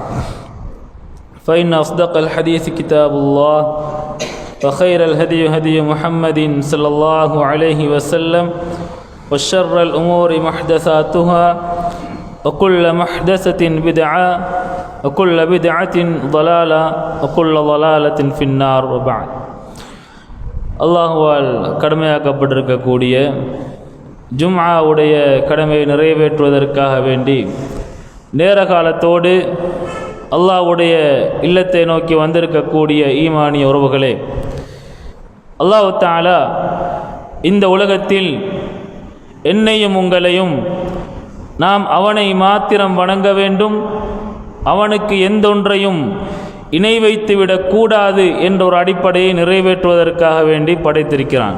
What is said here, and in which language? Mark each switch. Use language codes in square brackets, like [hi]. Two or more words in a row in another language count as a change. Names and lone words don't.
[ar] فإن أصدق الحديث كتاب الله وخير الهدي هدي محمد صلى الله عليه وسلم وشر الأمور محدثاتها وكل محدثة بدعة وكل بدعة ضلالة وكل ضلالة في النار وبعد [ta] அல்லாஹுவால் கடமையாக்கப்பட்டிருக்கக்கூடிய ஜும்ஆவுடைய கடமையை நிறைவேற்றுவதற்காக வேண்டி நேர காலத்தோடு அல்லாஹ்வுடைய இல்லத்தை நோக்கி வந்திருக்கக்கூடிய ஈமானிய உறவுகளே, அல்லாஹ் தஆலா இந்த உலகத்தில் என்னையும் உங்களையும் நாம் அவனை மாத்திரம் வணங்க வேண்டும், அவனுக்கு எந்தொன்றையும் இணை வைத்துவிடக்கூடாது என்ற ஒரு அடிப்படையை நிறைவேற்றுவதற்காக வேண்டி படைத்திருக்கிறான்.